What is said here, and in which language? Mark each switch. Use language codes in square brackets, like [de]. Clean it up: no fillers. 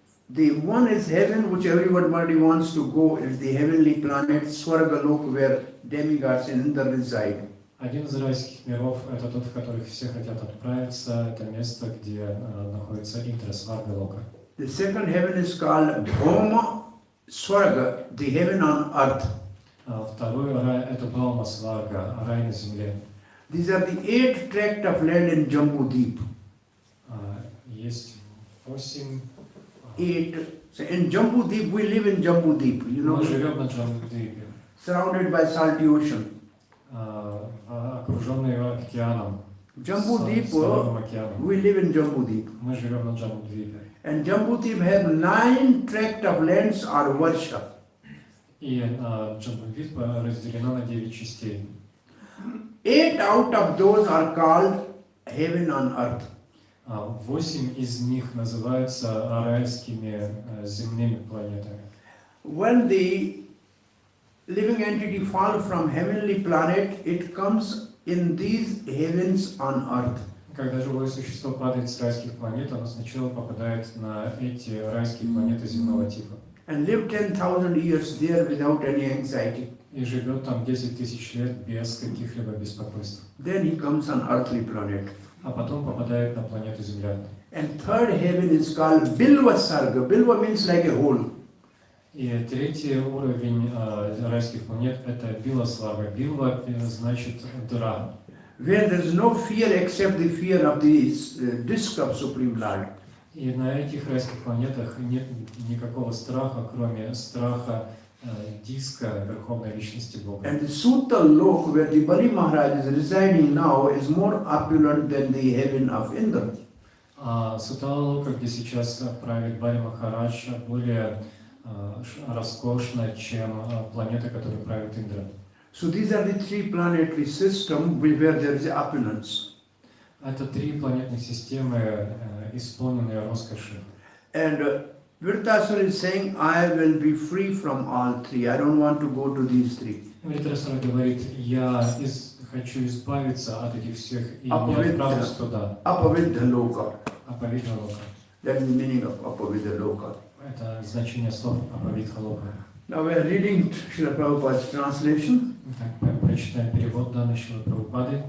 [en] The one is heaven, which everybody wants to go, is the heavenly planet, Swargalok, where demigods and Indra reside. [ru] Один из райских миров – это тот, в который все хотят отправиться. Это место, где находится Индра, Сваргалока. [en] The second heaven is called Bhauma Swarga, the heaven on earth. [ru] Второй рай – это Бхаума Сварга, рай на земле. [en] These are the 8 tract of land in Jambu Deep. [ru] Есть 8. [en] 8. So in Jambu Deep, we live in Jambu Deep, you know, [ru] Мы живем на Джамбудвипе, [en] surrounded by salty ocean. [ru] окруженные океаном. [en] Jambu Deep, [ru] Соловым океаном. [en] we live in Jambu Deep. [ru] Мы живем на Джамбудвипе. [en] And Jambu Deep has 9 tract of lands or varsha. [ru] И Джамбудвип разделено на 9 частей. [en] 8 out of those are called heaven on earth. [ru] 8 из них называются райскими земными планетами. [en] When the living entity falls from heavenly planet, it comes in these heavens on earth. [ru] Когда живое существо падает с райских планет, оно сначала попадает на эти райские планеты земного типа. [en] And live 10,000 years there without any anxiety. [ru] И живет там 10 тысяч лет без каких-либо беспокойств. [en] Then he comes on earthly planet. [ru] А потом попадает на планету Земля. [en] And third heaven is called Bilva Sarga. Bilva means like a hole. [ru] И третий уровень райских планет – это Биласварга. Билва значит дыра. [en] Where there is no fear except the fear of the disk of Supreme Lord. [ru] И на этих райских планетах нет никакого страха, кроме страха диска Верховной Личности Бога. [en] And the Sutta Lok, where the Bali Maharaj is residing now, is more opulent than the heaven of Indra. [ru] А Суталока, где сейчас правит Бали Махарадж, более роскошна, чем планета, которой правит Индра. [en] So these are the 3 planetary systems where there is opulence. [ru] Это 3 планетных системы, исполненные роскошью. [en] And Virtasura is saying, I will be free from all 3. I don't want to go to these 3. [ru] Вритрасара говорит, я хочу избавиться от этих всех и не отправлюсь туда. [en] Apavidha Loka. [ru] Аповидха Лока. [en] That is the meaning of Apavidha Loka. [ru] Это значение слов Аповидха Лока. [en] Now we are reading Srila Prabhupada's translation. [ru] Так, прочитаем перевод данной Шрилы Прабхупады.